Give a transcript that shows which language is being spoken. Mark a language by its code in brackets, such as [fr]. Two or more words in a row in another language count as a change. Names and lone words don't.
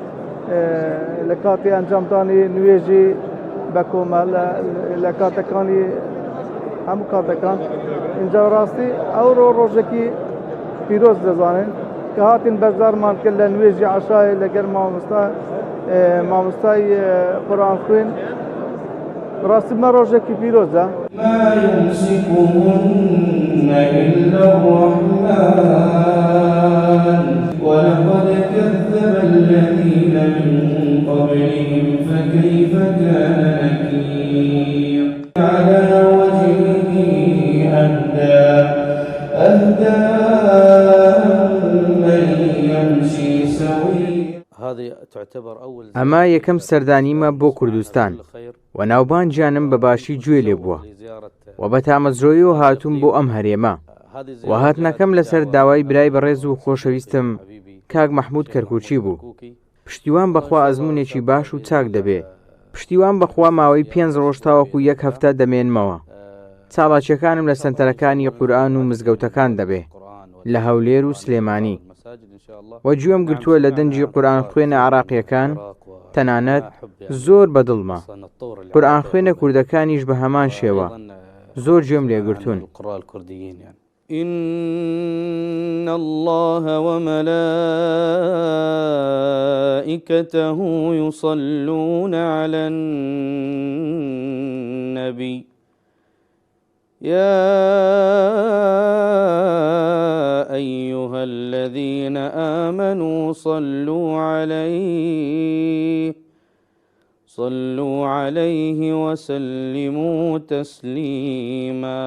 [ckb] لە کاتی ئەنجامدانی نوێژی بە کۆمەڵ لە کاتەکانی هەموو کاتەکان اینجا ڕاستی ئەو ڕۆژێکی پیرۆز دەزانین کە هاتین بەرزارمان کرد لە نوێژی عەشای لەگەر مامۆستای قورئان خوێن. ڕاستی مە ڕۆژێکی پیرۆزە. [ar] ما يمسكهن إلا الرحمن ولقد كذب الذين من قبلهم فكيف كان نكير. على وجهه أهدى من يمشي سويا. [ckb] ئەمە یەکەم سەردانیمە بۆ کوردستان و ناوبانگیانم بەباشی گوێ لێ بووە و بە تامەزرۆیەوە هاتووم بۆ ئەم هەرێمە و هاتنەکەم لەسەر داوای برای بەڕێز و خۆشەویستم کاک مەحموود کەرکوچی بوو. پشتیوان بەخوا ئەزموونێکی باش و چاک دەبێ. پشتیوان بەخوا ماوەی 5 ڕۆژ تاوەکو 1 هەفتە دەمێنمەوە. چاڵاکیەکانم لە سەنتەرەکانی قورئان و مزگەوتەکان دەبێ لە هەولێر و سلێمانی وەگوێم گرتووە لە دەنجی قورئان خوێنە عراقیەکان تەنانەت زۆر بەدڵمە. قورئان خوێنە کوردەکانیش بە هەمان شێوە زۆر گوێم لێگرتوون. [ar] إن الله وملائكته يصلون على النبي يا أيها الذين آمنوا صلوا عليه وسلموا تسليما.